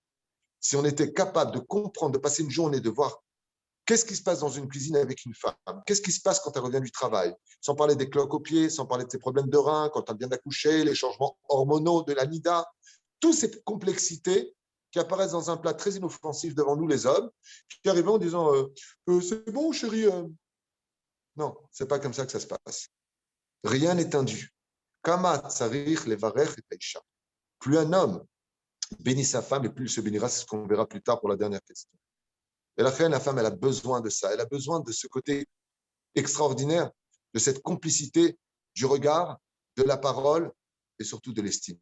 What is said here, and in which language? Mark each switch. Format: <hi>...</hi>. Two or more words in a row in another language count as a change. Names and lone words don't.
<fr>Si on était capable de comprendre, de passer une journée, de voir qu'est-ce qui se passe dans une cuisine avec une femme, qu'est-ce qui se passe quand elle revient du travail, sans parler des cloques aux pieds, sans parler de ses problèmes de reins, quand elle vient d'accoucher, les changements hormonaux de la NIDA, toutes ces complexités qui apparaissent dans un plat très inoffensif devant nous, les hommes, qui arrivent en disant c'est bon, chérie. Non, c'est pas comme ça que ça se passe. Rien n'est indu.</fr> <he>כמה צריך לברך את האשה.</he> <fr>Plus un homme bénit sa femme et plus il se bénira, c'est ce qu'on verra plus tard pour la dernière question. Et la femme, elle a besoin de ça. Elle a besoin de ce côté extraordinaire, de cette complicité du regard, de la parole et surtout de l'estime.</fr>